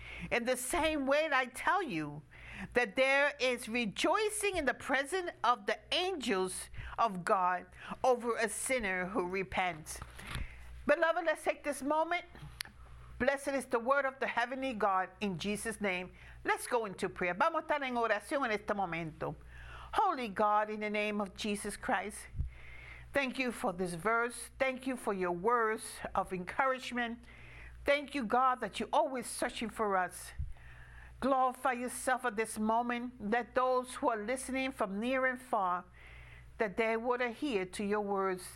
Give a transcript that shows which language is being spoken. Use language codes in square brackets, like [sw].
[en] In the same way, I tell you that there is rejoicing in the presence of the angels of God over a sinner who repents. Beloved, let's take this moment. Blessed is the word of the heavenly God in Jesus' name. Let's go into prayer. [es] Vamos a estar en oración en este momento. [en] Holy God, in the name of Jesus Christ, thank you for this verse. Thank you for your words of encouragement. Thank you, God, that you're always searching for us. Glorify yourself at this moment. Let those who are listening from near and far, that they would adhere to your words.